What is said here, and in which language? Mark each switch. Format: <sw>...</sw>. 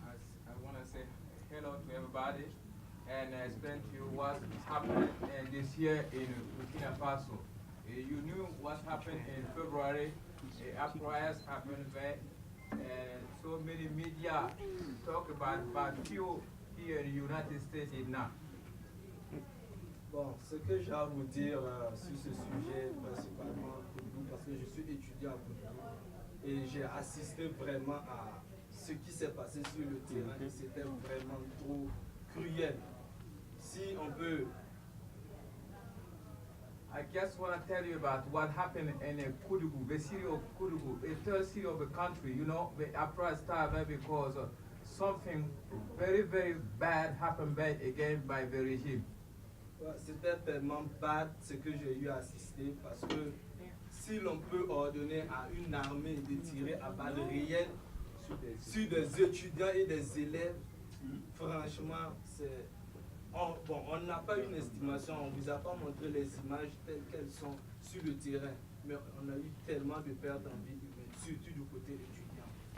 <en>I want to say hello to everybody and explain to you what happened this year in Burkina Faso. You knew what happened in February, uprising happened there, and so many media talk about, but few here in the United States did not.</en> <fr>Bon, ce que j'ai à vous dire sur ce sujet, principalement parce que je suis étudiant à Koudjoubou et j'ai assisté vraiment à ce qui s'est passé sur le terrain, c'était vraiment trop cruel. Si on peut.</fr> <en>I just want to tell you about what happened in Koudjoubou, the city of Koudjoubou, a third city of the country. You know, the uprising started because something very, very bad happened there again by the regime.</en> <fr>C'était tellement bad ce que j'ai eu à assister parce que si l'on peut ordonner à une armée de tirer à balles réelles sur des étudiants et des élèves, franchement, c'est. On n'a pas une estimation, on ne vous a pas montré les images telles qu'elles sont sur le terrain, mais on a eu tellement de pertes en vie humaine, surtout du côté étudiant.</fr>